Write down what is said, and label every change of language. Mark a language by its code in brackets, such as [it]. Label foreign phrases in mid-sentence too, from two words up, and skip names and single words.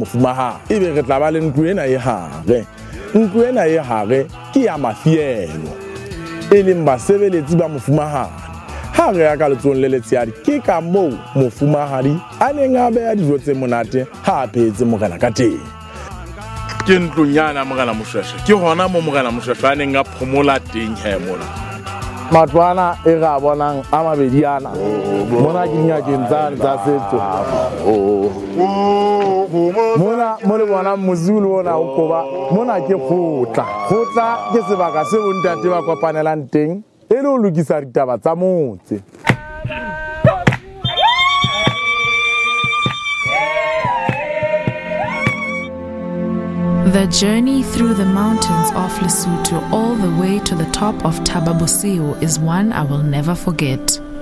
[st] mofumahadi ebe re tla ba le ntlo ena e hare ntlo ena e hare ke ya mafielo e leng basebeletsi ba mofumahadi ha re ya ka letsong le letshehadi ke ka moo mofumahadi a neng a beha dijo tse monate ha a phetse morena ka teng ke ntlonyana Morena Moshoeshoe ke hona mo Morena Moshoeshoe a neng a phomola teng he mona matwana e ga bonang a mabediana mona ke nyakeng tsa setso mona mo le bona mozulu ona o koba mona ke khotla ke sebaka se o ntate ba kopanelang teng e le o lokisa ditaba tsa motse. [en] The journey through the mountains of Lesotho all the way to the top of Thaba Bosiu is one I will never forget.